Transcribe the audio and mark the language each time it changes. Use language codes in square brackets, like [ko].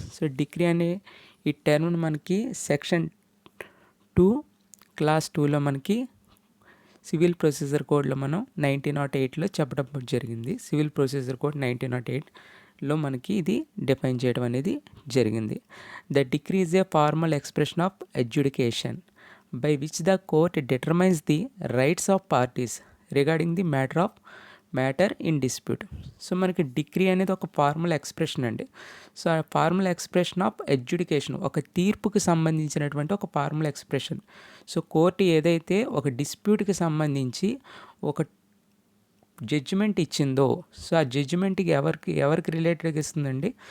[te] So decree అనే ఈ టర్మ్ని మనకి సెక్షన్ 2 క్లాస్ 2లో మనకి సివిల్ ప్రొసీజర్ కోడ్లో మనం 1908లో చెప్పడం జరిగింది. సివిల్ ప్రొసీజర్ కోడ్ 1908లో మనకి ఇది డిఫైన్ చేయడం అనేది జరిగింది. [en] The decree is a formal expression of adjudication by which the court determines the rights of parties regarding the matter in dispute. [te] So మనకి డిక్రీ అనేది ఒక ఫార్మల్ ఎక్స్ప్రెషన్ అండి. సో ఆ ఫార్మల్ ఎక్స్ప్రెషన్ ఆఫ్ అడ్జుడికేషన్, ఒక తీర్పుకి సంబంధించినటువంటి ఒక formal expression. So court ఏదైతే ఒక డిస్ప్యూట్కి సంబంధించి ఒక జడ్జిమెంట్ ఇచ్చిందో, సో ఆ జడ్జిమెంట్కి ఎవరికి రిలేటెడ్గా ఇస్తుందండి.